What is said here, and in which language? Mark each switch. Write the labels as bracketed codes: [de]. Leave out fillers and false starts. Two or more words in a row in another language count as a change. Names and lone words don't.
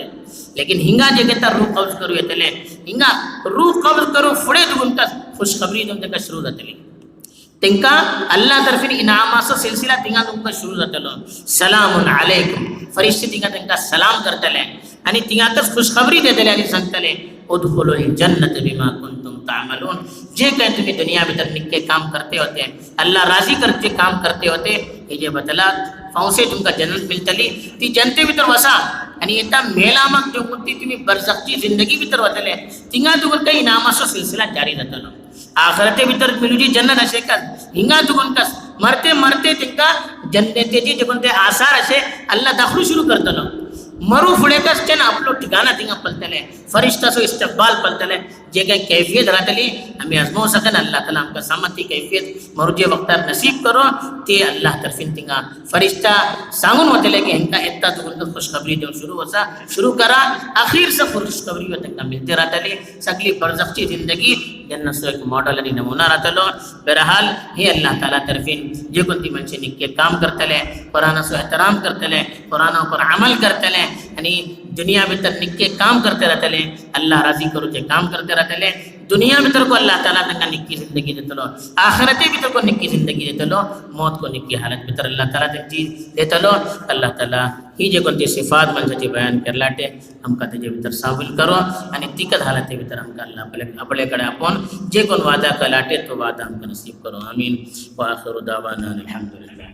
[kok] लेकिन हिंगा जे घेता रूह कब्ज करू येतले, हिंगा रूह कब्ज करू फुडे दुगुंता खुशखबरी देऊन त्यांना सुरू जातली. त्यांना अल्लाह तर्फे इनामाचा सिलसिला तिंगा तुमका सुरू जातलो. [ar] سلام عليكم, [kok] फरिश्ते तिंगा त्यांना सलाम करतले आणि तिंगाकच खुशखबरी देतले आणि सांगतले, [ar] ادخلوا الجنة بما كنتم تعملون. [kok] जे काही तुम्ही दुनिया भीतर निक्के काम करते होते, अल्लाह राजी करते काम करते होते, हे जे बदला फावसे तुमका जन्नत मिळतली, ती जनते भीतर वसा. आणि येता मेला मग जो कोणती तुम्ही बरझखची जिंदगी भीतर वतले, तिंगा तुगून काही इनामाचा सिलसिला जारी जातलो. आखरते भीतर मिलूची जन्नत असे का, हिंगा तुगून कस मरते मरते तिंका जन्नतेची जे कोणते आसार असे अल्लाह दाखलू सुरू करतलो. मरू फुडे कस ते ना आपलो ठिकाणा तिंगा पलतले, फरिश्ताचो इस्तकबाल पलतले. जे काही कैफियत राहतली आम्ही आजमावू सकन, अल्लाह ताला आमका सामती कैफियत मरुजे वक्तार नसीब करो. ते अल्लाह तर्फीन तिंगा फरिश्ता सांगून होतले की हेंका येता तुगून खुशखबरी देऊन शुरू करा. अखीर से खुशखबरी त्यांना मिळते राहतली. सगळी बरझखची जिंदगी जन्नतचो एक मॉडल आणि नमुना राहतलो. बहरहाल हे अल्लाह ताला तर्फीन जे कोणती मनसे निक्के काम करतले, कुरानाचो एहतराम करतले, कुराना ऊपर अमल करतले आणि दुनिया भीतर निक्के काम करते राहतले, अल्लाह राजी करूचे काम करते राहतले. दुनिया भीतर को अल्लाह ताला तंगा निक्की जिंदगी देतलो, आखिरते भीतर को निक्की जिंदगी देतलो, मौत को निक्की हालत भीतर अल्लाह ताला त्यांची देतलो. अल्लाह ताला ही जे कोणती सिफात मनशाची बयान करलाटे आमका तेजे भीतर सामील करो आणि तिकत हालते भीतर आमका अल्लाह आपल्याकडे आपण जे कोण वादा कलाटे तो वादा आमका नसीब करो. आमीन. [ar] وآخر دعوانا الحمد لله.